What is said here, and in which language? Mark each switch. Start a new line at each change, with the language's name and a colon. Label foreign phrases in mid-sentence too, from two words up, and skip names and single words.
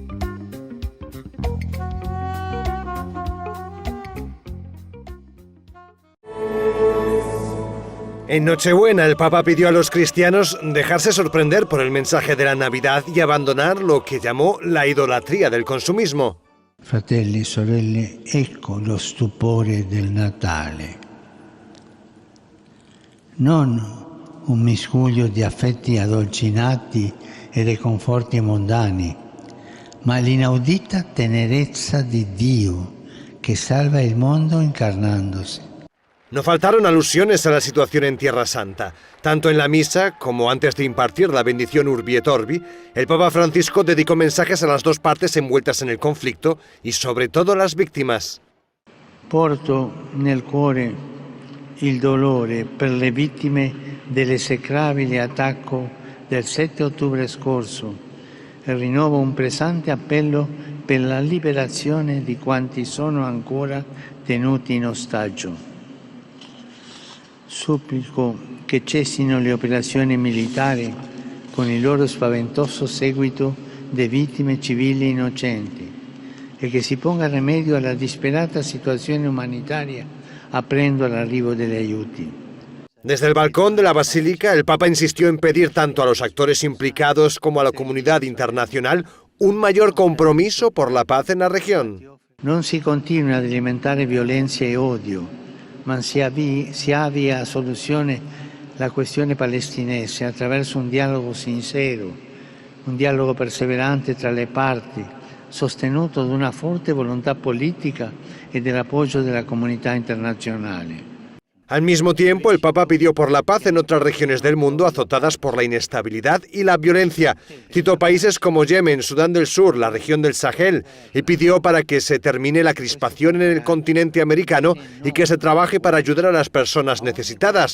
Spanish: En Nochebuena, el Papa pidió a los cristianos dejarse sorprender por el mensaje de la Navidad y abandonar lo que llamó la idolatría del consumismo.
Italian: Fratelli, sorelle, ecco lo stupore del Natale. Non un miscuglio di affetti addolcinati e dei conforti mondani, ma l'inaudita tenerezza di Dio che salva il mondo incarnandosi.
Spanish: No faltaron alusiones a la situación en Tierra Santa. Tanto en la misa como antes de impartir la bendición Urbi et Orbi, el Papa Francisco dedicó mensajes a las dos partes envueltas en el conflicto y sobre todo a las víctimas.
Italian: Porto nel cuore il dolore per le vittime dell'esecrabile attacco del 7 ottobre scorso e rinnovo un pesante appello per la liberazione di quanti sono ancora tenuti in ostaggio. Supplico che cessino le operazioni militari con il loro spaventoso seguito di vittime civili innocenti e che si ponga rimedio alla disperata situazione umanitaria aprendo l'arrivo degli aiuti.
Spanish: Desde el balcón de la Basílica, el Papa insistió en pedir tanto a los actores implicados como a la comunidad internacional un mayor compromiso por la paz en la región.
Italian: Non si continui ad alimentare violenza e odio, ma si avvia a soluzione la questione palestinese attraverso un dialogo sincero, un dialogo perseverante tra le parti, sostenuto da una forte volontà politica e dell'appoggio della comunità internazionale.
Spanish: Al mismo tiempo, el Papa pidió por la paz en otras regiones del mundo azotadas por la inestabilidad y la violencia. Citó países como Yemen, Sudán del Sur, la región del Sahel, y pidió para que se termine la crispación en el continente americano y que se trabaje para ayudar a las personas necesitadas.